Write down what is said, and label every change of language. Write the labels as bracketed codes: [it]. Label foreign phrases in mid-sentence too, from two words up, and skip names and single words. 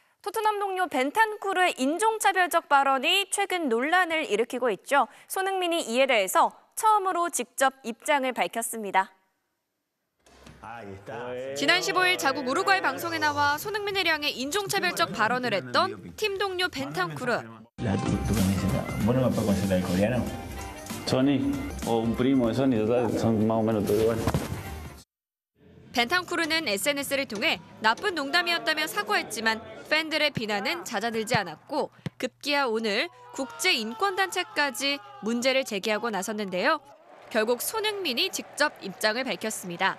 [ko] 토트넘 동료 벤탄쿠르의 인종차별적 발언이 최근 논란을 일으키고 있죠. 손흥민이 이에 대해서 처음으로 직접 입장을 밝혔습니다. 지난 15일 자국 우루과이 방송에 나와 손흥민을 향해 인종차별적 발언을 했던 팀 동료 벤탄쿠르. [es] Sony o un primo de Sony, son más o menos todos igual. [ko] 벤탄쿠르는 SNS를 통해 나쁜 농담이었다며 사과했지만 팬들의 비난은 잦아들지 않았고 급기야 오늘 국제인권단체까지 문제를 제기하고 나섰는데요. 결국 손흥민이 직접 입장을 밝혔습니다.